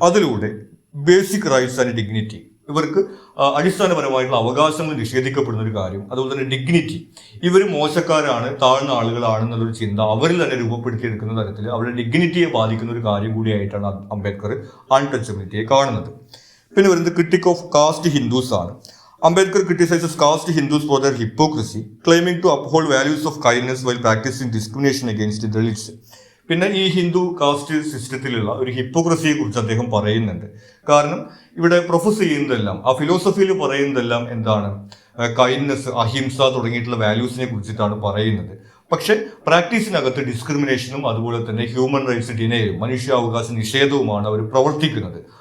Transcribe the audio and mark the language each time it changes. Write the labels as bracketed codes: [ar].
[ml] അതിലൂടെ [en] basic rights and dignity, [ml] ഇവർക്ക് അടിസ്ഥാനപരമായിട്ടുള്ള അവകാശങ്ങൾ നിഷേധിക്കപ്പെടുന്ന ഒരു കാര്യം, അതുപോലെ തന്നെ ഡിഗ്നിറ്റി, ഇവർ മോശക്കാരാണ്, താഴ്ന്ന ആളുകളാണെന്നുള്ളൊരു ചിന്ത അവരിൽ തന്നെ രൂപപ്പെടുത്തിയെടുക്കുന്ന തരത്തിൽ അവരുടെ ഡിഗ്നിറ്റിയെ ബാധിക്കുന്ന ഒരു കാര്യം കൂടിയായിട്ടാണ് അംബേദ്കർ അൺടച്ചബിലിറ്റിയെ കാണുന്നത്. പിന്നെ വരുന്നത് [en] critic of caste Hindus [ml] ആണ്. [en] Ambedkar criticizes caste Hindus for their hypocrisy, claiming to uphold values of kindness while practicing discrimination against Dalits. [ml] പിന്നെ ഈ ഹിന്ദു കാസ്റ്റ് സിസ്റ്റത്തിലുള്ള ഒരു ഹിപ്പോക്രസിയെ കുറിച്ച് അദ്ദേഹം പറയുന്നുണ്ട്. കാരണം ഇവിടെ പ്രൊഫസ് ചെയ്യുന്നതെല്ലാം, ആ ഫിലോസഫിയിൽ പറയുന്നതെല്ലാം എന്താണ്? കൈൻഡ്നെസ്, അഹിംസ തുടങ്ങിയിട്ടുള്ള വാല്യൂസിനെ കുറിച്ചിട്ടാണ് പറയുന്നത്. പക്ഷെ പ്രാക്ടീസിനകത്ത് ഡിസ്ക്രിമിനേഷനും അതുപോലെ തന്നെ ഹ്യൂമൻ റൈറ്റ്സ് ഡിനയലും മനുഷ്യാവകാശ നിഷേധവുമാണ് അവർ പ്രവർത്തിക്കുന്നത്.